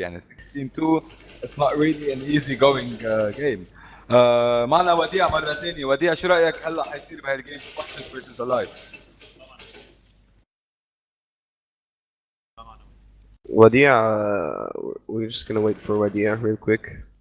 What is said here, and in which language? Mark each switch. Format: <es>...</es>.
<ar>يعني</ar> <en>16-2 it's not really an easy going game.</en> <ar>معنا وديع مره ثانيه. وديع شو رايك هلا حيصير بهالجيم سبوتنت فيرسز الايف؟</ar> <en>وديع we're just gonna wait for وديع real quick.</en>